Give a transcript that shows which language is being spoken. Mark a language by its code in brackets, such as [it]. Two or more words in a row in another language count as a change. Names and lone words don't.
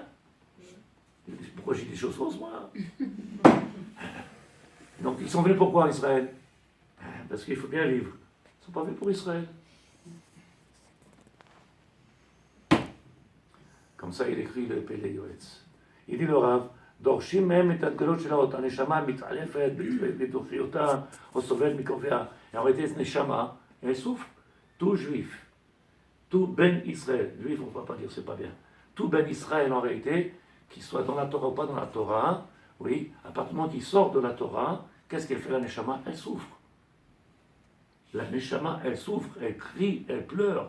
[fr] Pourquoi j'ai des choses fausses, moi? Donc, ils sont venus pourquoi en Israël? Parce qu'il faut bien vivre. Ils ne sont pas venus pour Israël. Comme ça, il écrit le Pélé Yoetz. Il dit le Rav, [he] דורשים מהם את הגדולות של האות, הנשמה מתעלפת בתוכיותה או סובלת מקורביה. [fr] Et en réalité, cette neshama, elle souffre. Tout juif, tout [he] בן ישראל, [fr] juif, on ne va pas dire, c'est pas bien. Tout [he] בן ישראל, [fr] en réalité, qu'il soit dans la Torah ou pas dans la Torah, oui, à partir du moment qu'il sort de la Torah, qu'est-ce qu'elle fait la neshama? Elle souffre. La neshama, elle souffre, elle crie, elle pleure.